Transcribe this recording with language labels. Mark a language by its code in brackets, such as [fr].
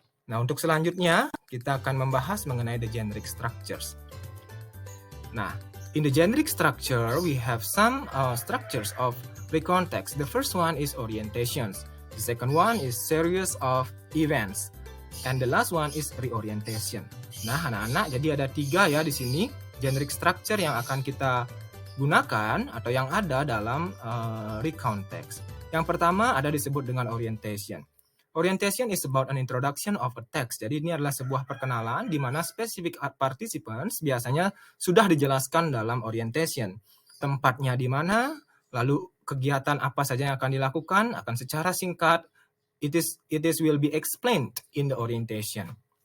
[id] Nah, untuk selanjutnya kita akan membahas mengenai [en] the generic structures. Nah, in the generic structure we have some structures of recount text. The first one is orientations. The second one is series of events. And the last one is reorientation. [id] Nah, anak-anak, jadi ada 3 ya di sini generic structure yang akan kita gunakan atau yang ada dalam recount text. Yang pertama ada disebut dengan orientation. [en] Orientation is about an introduction of a text. [id] Jadi ini adalah sebuah perkenalan di mana specific participants biasanya sudah dijelaskan dalam orientation. Tempatnya di mana, lalu kegiatan apa saja yang akan dilakukan akan secara singkat [en] it will be explained in the orientation.